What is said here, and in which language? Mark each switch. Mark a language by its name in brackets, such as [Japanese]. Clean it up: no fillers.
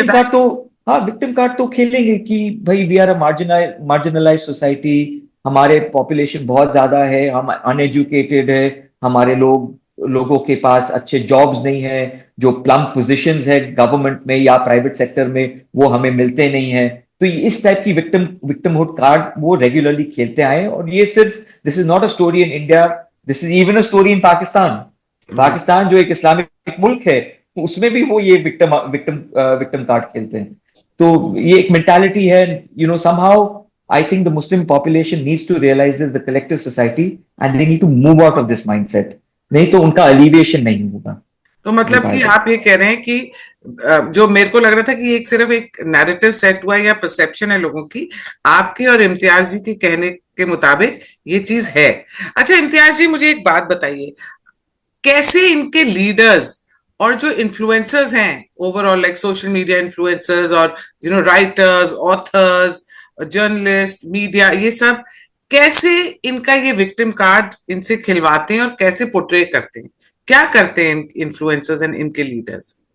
[Hindi] Victim card तो, हाँ, victim card तो खेलेंगे कि भाई [English] we are a marginalize society, [Hindi] हमारे पॉपुलेशन बहुत ज्यादा है, हम अनएजुकेटेड है, हमारे लोगों के पास अच्छे जॉब्स नहीं है, जो प्लम पोजीशंस है गवर्नमेंट में या प्राइवेट सेक्टर में वो हमें मिलते नहीं है। तो इस टाइप की विक्टिमहुड कार्ड वो रेगुलरली खेलते आए, और ये सिर्फ, [English] This is not a story in India, this is even a story in Pakistan. [Hindi] Pakistan जो एक इस्लामिक मुल्क है, तो उसमें भी वो ये विक्टिम कार्ड खेलते हैं। तो ये एक मेंटालिटी है, [English] Somehow I think the Muslim population needs to realize this, the collective society, and they need to move out of this mindset. [Hindi] नहीं तो उनका alleviation नहीं होगा। तो मतलब कि आप ये कह रहे हैं कि जो मेरे को लग रहा था कि एक सिर्फ एक नैरेटिव सेट हुआ या परसेप्शन है लोगों की, आपके और इम्तियाज जी के कहने के मुताबिक ये चीज है। अच्छा इम्तियाज जी, मुझे एक बात बताइए, कैसे इनके लीडर्स और जो इन्फ्लुएंसर्स हैं overall, like social media influencers और राइटर्स, ऑथर्स, जर्नलिस्ट, मीडिया, ये सब कैसे इनका ये विक्टिम कार्ड इनसे खिलवाते हैं और कैसे पोर्ट्रे करते हैं, क्या करते हैं इन्फ्लुएंसर्स एंड इनके लीडर्स?